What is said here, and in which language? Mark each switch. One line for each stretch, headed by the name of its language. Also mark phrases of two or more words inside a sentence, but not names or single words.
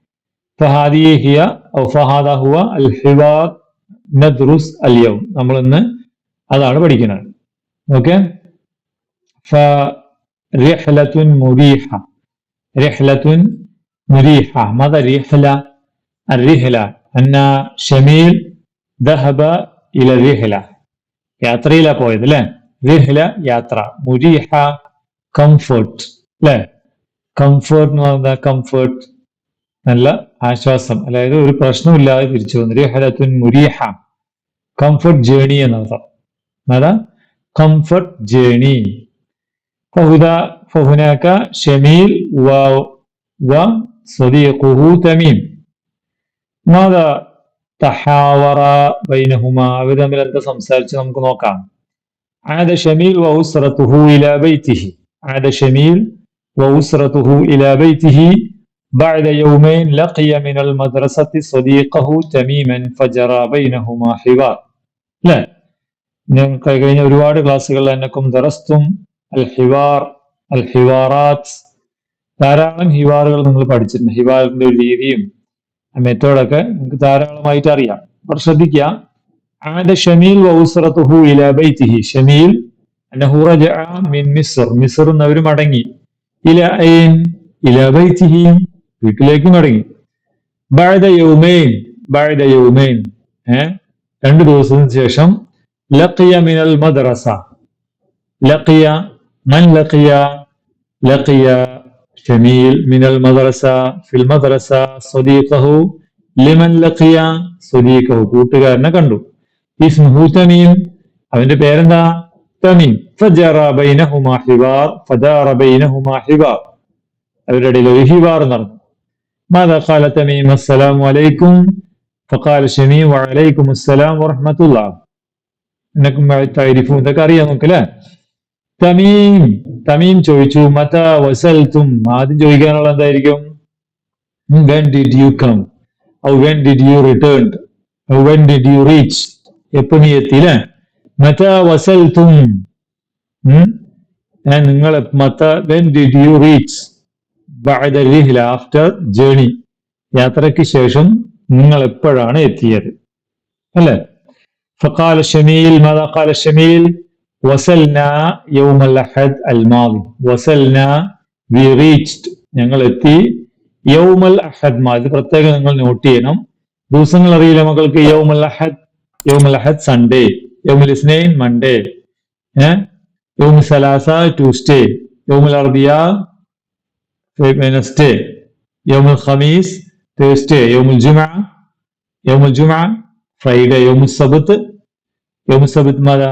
Arabic: فهذا هو الحوار ندرس اليوم.
Malayalam: നമ്മൾ ഇന്ന് അതാണ് പഠിക്കുന്നത്. ഓക്കെ.
Arabic: رحلة مريحة. ماذا رحلة? الرحلة أن شميل ذهب إلى الرحلة.
Malayalam: യാത്രയിലാ പോയത് അല്ലേ? റിഹ്ല യാത്ര, മുരീഹ കംഫർട്ട് അല്ലേ? കംഫർട്ട് എന്ന് പറഞ്ഞാൽ കംഫർട്ട് നല്ല ആശ്വാസം, അതായത് ഒരു പ്രശ്നമില്ലാതെ തിരിച്ചു വന്നു.
Arabic: رحلة مريحة,
English: comfort journey
Malayalam: എന്നർത്ഥം.
Arabic: അതാ
English: comfort journey.
Arabic: فهناك شميل وصديقه تميم. ماذا تحاور بينهما.
Malayalam: അവർ തമ്മിൽ എന്താ സംസാരിച്ച് നമുക്ക് നോക്കാം.
Arabic: عاد شميل وأسرته إلى بيته بعد يومين لقي من المدرسة صديقه تميما فجرى بينهما حوار.
Malayalam: لا കഴിഞ്ഞ ഒരുപാട് ക്ലാസ്സുകളിൽ
Arabic: أنكم درستم الحوارات,
Malayalam: ധാരാളം ഹിവാറുകൾ നിങ്ങൾ പഠിച്ചിട്ടുണ്ട്. ഹിവാറിന്റെ ഒരു രീതിയും മെത്തേഡൊക്കെ നിങ്ങൾക്ക് ധാരാളമായിട്ട് അറിയാം. അപ്പോൾ ശ്രദ്ധിക്കുക.
Arabic: عاد شميل وأسرته إلى بيته. شميل أنه رجع من مصر. مصر
Malayalam: അവർ മടങ്ങി.
Arabic: إلى أين؟ إلى بيته,
Malayalam: വീട്ടിലേക്ക് മടങ്ങി.
Arabic: بعد يومين 2
Malayalam: ദിവസത്തിന് ശേഷം
Arabic: لقي من المدرسة. لقي شميل من المدرسة في المدرسة صديقه. لمن لقي صديقه?
Malayalam: കൂട്ടുകാരനെ കണ്ടു. ഇസ്മുഹു തമീം, അവന്റെ പേരെന്താ? തമീം.
Arabic: فجرى بينهما حوار.
Malayalam: അവരുടെ ഇടയിൽ ഒരു ഹിവാർ നടന്നു.
Arabic: ماذا قال تميم السلام عليكم فقال شميم وعليكم السلام ورحمة الله. إنكم تعرفون,
Malayalam: ഇതൊക്കെ അറിയാം നമുക്ക് അല്ലേ? തമീം ചോദിച്ചു
Arabic: متى وصلتم.
Malayalam: ആദ്യം ചോദിക്കാനുള്ള എന്തായിരിക്കും?
English: when did you come or when did you return or when did you reach?
Malayalam: എപ്പോ നീ എത്തിയില്ലേ?
Arabic: متى وصلتم,
Malayalam: നിങ്ങൾ
English: when did you reach?
Arabic: بعد رحلة,
English: after journey,
Malayalam: യാത്രയ്ക്ക് ശേഷം നിങ്ങൾ എപ്പോഴാണ് എത്തിയത് അല്ലേ?
Arabic: فقال شميل ماذا قال شميل؟ وصلنا يوم الأحد الماضي. وصلنا,
English: we reached,
Malayalam: ഞങ്ങൾ എത്തി.
Arabic: يوم الأحد الماضي,
Malayalam: പ്രത്യേകം നിങ്ങൾ നോട്ട് ചെയ്യണം. ദിവസങ്ങൾ അറിയില്ല മക്കൾക്ക്.
Arabic: يوم الأحد Sunday يوم الإثنين Monday يوم الثلاثاء Tuesday يوم الأربعاء Wednesday يوم الخميس Thursday يوم الجمعة Friday يوم السبت ماذا?